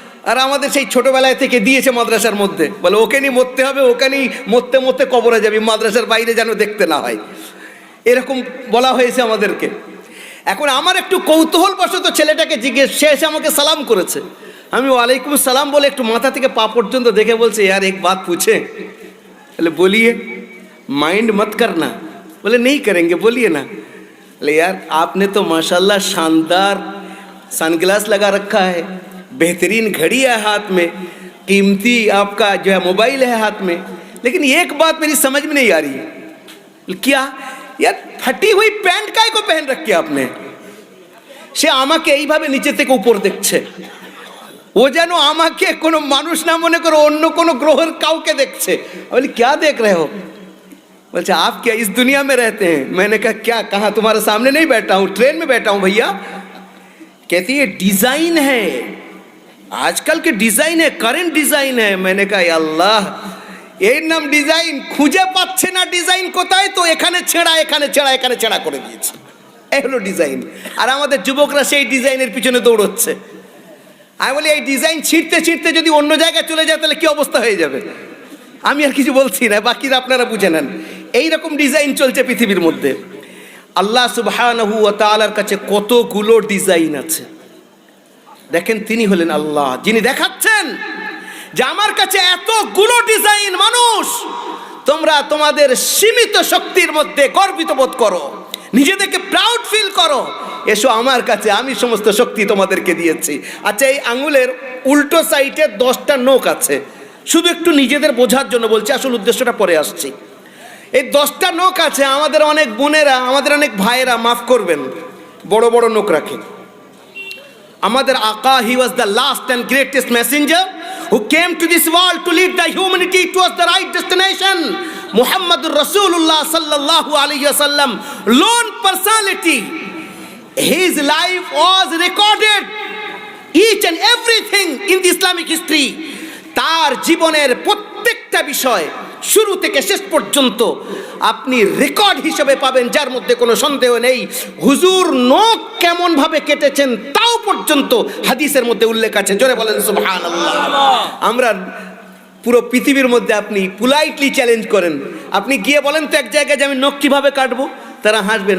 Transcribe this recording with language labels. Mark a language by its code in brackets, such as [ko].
[bn] আর আমাদের সেই ছোটবেলায় থেকে দিয়েছে মাদ্রাসার মধ্যে, বলে ওকে নিয়ে মরতে হবে, ওখানেই মরতে মরতে কবরে যাবি, মাদ্রাসার বাইরে যেন দেখতে না হয়, এরকম বলা হয়েছে আমাদেরকে। এখন আমার একটু কৌতূহলবশত ছেলেটাকে জিজ্ঞেস, সে এসে আমাকে সালাম করেছে, আমি ওয়ালাইকুম সালাম বলে একটু মাথা থেকে পা পর্যন্ত দেখে বলছে, [hi] यार एक बात पूछे? बोले बोलिए। माइंड मत करना। बोले नहीं करेंगे, बोलिए ना। बोले यार आपने तो माशाल्लाह शानदार सनग्लास लगा रखा है, बेहतरीन घड़ी है हाथ में, कीमती आपका जो है मोबाइल है हाथ में, लेकिन एक बात मेरी समझ में नहीं आ रही है। क्या? यार फटी हुई पैंट काय को पहन रखी आपने? [bn] সে আমাকে এইভাবে নিচে থেকে উপর দেখছে, ও যেন আমাকে কোনো মানুষ না মনে করে অন্য কোনো গ্রহের কাউকে দেখছে। বলি [hi] क्या देख रहे हो? बोलते आप क्या इस दुनिया में रहते हैं? मैंने कहा क्या, कहाँ, तुम्हारे सामने नहीं बैठा हूँ, ट्रेन में बैठा हूँ भैया। कहती है डिजाइन है, आजकल के डिजाइन है, करंट डिजाइन है। मैंने कहा अल्लाह, [bn] এর নাম ডিজাইন, খুঁজে পাচ্ছে না ডিজাইন কোথায়, তো এখানে ছেঁড়া, এখানে ছেঁড়া, এখানে ছেঁড়া করে দিয়েছে, এই হলো ডিজাইন। আর আমাদের যুবকরা সেই ডিজাইনের পিছনে দৌড়চ্ছে। আমি বলি এই ডিজাইন ছিঁড়তে ছিঁড়তে যদি অন্য জায়গায় চলে যায় তাহলে কি অবস্থা হয়ে যাবে? আমি আর কিছু বলছি না, বাকিরা আপনারা বুঝে নেন। এইরকম ডিজাইন চলছে পৃথিবীর মধ্যে। আল্লাহ সুবহানাহু ওয়া তাআলার কাছে কতগুলো ডিজাইন আছে। দেখেন, তিনি হলেন আল্লাহ, যিনি দেখাচ্ছেন যে আমার কাছে এতগুলো ডিজাইন। মানুষ, তোমরা তোমাদের সীমিত শক্তির মধ্যে গর্বিত বোধ করো, নিজেদেরকে প্রাউড ফিল করো, এসো আমার কাছে, আমি সমস্ত শক্তি তোমাদেরকে দিয়েছি। আচ্ছা, এই আঙুলের উল্টো সাইডে 10টা নখ আছে, শুধু একটু নিজেদের বোঝার জন্য বলছি, আসল উদ্দেশ্যটা পরে আসছি। এই 10টা নখ আছে, আমাদের অনেক বোনেরা, আমাদের অনেক ভাইয়েরা, মাফ করবেন, বড় বড় নখ রাখে। আমাদের আকা, [en] He was the last and greatest messenger who came to this world to lead the humanity towards the right destination. Muhammadur Rasulullah sallallahu alayhi wasallam, lone personality. His life was recorded, each and everything in the Islamic history. [bn] তার জীবনের প্রত্যেকটা বিষয় শুরু থেকে শেষ পর্যন্ত আপনি record হিসেবে পাবেন, যার মধ্যে কোনো সন্দেহ নেই। হুজুর নখ কেমন ভাবে কেটেছেন তাও পর্যন্ত হাদিসের মধ্যে উল্লেখ আছে। জোরে বলেন সুবহানাল্লাহ। আমরা পুরো পৃথিবীর মধ্যে আপনি পোলাইটলি চ্যালেঞ্জ করেন, আপনি গিয়ে বলেন তো এক জায়গায় যে আমি নখ কিভাবে কাটবো, তারা হাসবে।